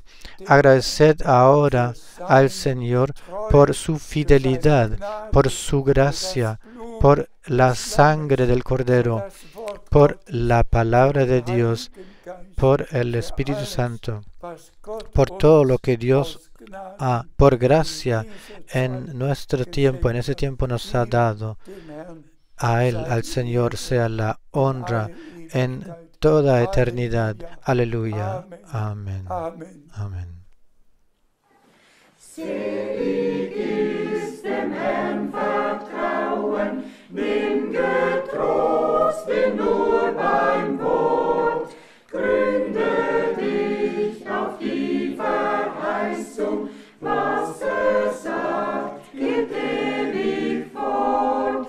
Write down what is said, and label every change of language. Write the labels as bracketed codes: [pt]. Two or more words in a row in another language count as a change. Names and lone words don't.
[es] Agradeced ahora al Señor por su fidelidad, por su gracia, por la sangre del Cordero, por la palabra de Dios, por el Espíritu Santo, por todo lo que Dios por gracia en nuestro tiempo, en ese tiempo nos ha dado. A Él, al Señor, sea la honra en toda eternidad. Aleluya. Amén. Amén. [de] Selig ist dem Herrn Vertrauen, nimm getrost ihn nur beim Wort, gründe dich auf die Verheißung, was sagt, geht ewig fort.